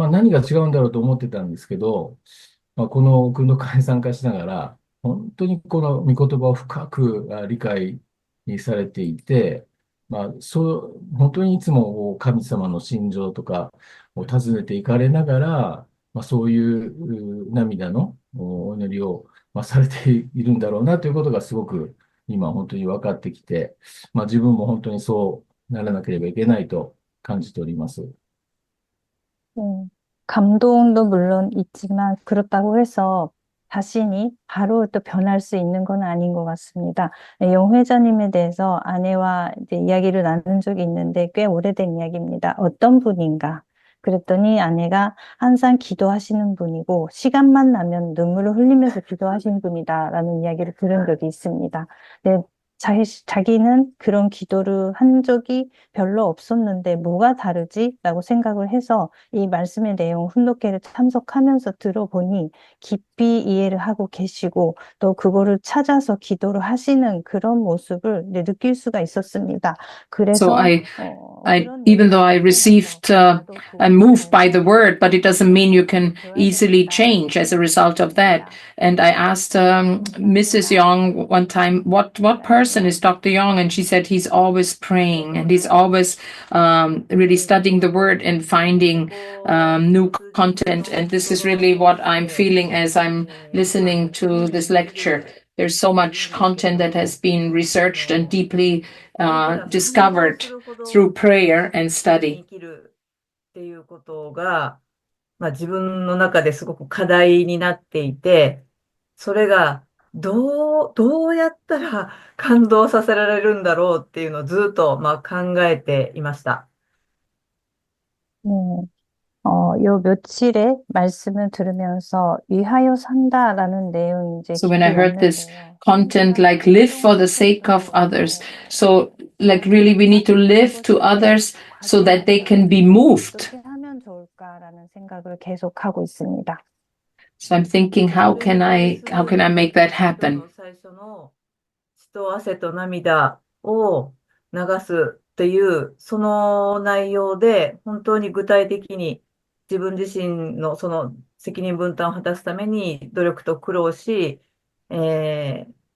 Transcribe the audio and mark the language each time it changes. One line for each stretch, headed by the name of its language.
Japanese: が違うんだろうと思ってたんですけど、この訓読会に参加しながら、本当にこの御言葉を深く理解されていて、本当にいつも神様の心情とかを尋ねていかれながら、そういう涙のお祈りをされているんだろうなということがすごく今本当に分かってきて、自分も本当にそうならなければいけないと感じております。
Korean: 감동도 물론 있지만 그렇다고 해서 자신이 바로 또 변할 수 있는 건 아닌 것 같습니다. 용 회장님에 대해서 아내와 이제 이야기를 나눈 적이 있는데 꽤 오래된 이야기입니다. 어떤 분인가? 그랬더니 아내가 항상 기도하시는 분이고 시간만 나면 눈물을 흘리면서 기도하시는 분이다라는 이야기를 들은 적이 있습니다. 네, 자기는 그런 기도를 한 적이 별로 없었는데 뭐가 다르지? 라고 생각을 해서 이 말씀의 내용 훈독회를 참석하면서 들어보니 깊이 이해를 하고 계시고 또 그거를 찾아서 기도를 하시는 그런 모습을 느낄 수가 있었습니다.
English: So
Korean: 그래서
English: even though I received, I'm moved by the word, but it doesn't mean you can easily change as a result of that. And I asked Mrs. Young one time, what person is Dr. Young? And she said he's always praying and he's always really studying the word and finding new content. And this is really what I'm feeling as I'm listening to this lecture. There's so much content that has been researched and deeply discovered through prayer and study.
Japanese: っていうことが、自分の中ですごく課題になっていて、それがどうやったら感動させられるんだろうっていうのをずっと考えていました。
Korean: 요 며칠에 말씀을 들으면서 위하여 산다라는 내용이 이제
English: So when I heard this content, like live for the sake of others, so like really we need to live to others so that they can be moved.
Korean: 어떻게 하면 좋을까라는 생각을 계속하고 있습니다.
English: So I'm thinking, how can I make that happen?
Japanese: 最初の血と汗と涙を流すっていうその内容で本当に具体的に自分自身のその責任分担を果たすために努力と苦労し、相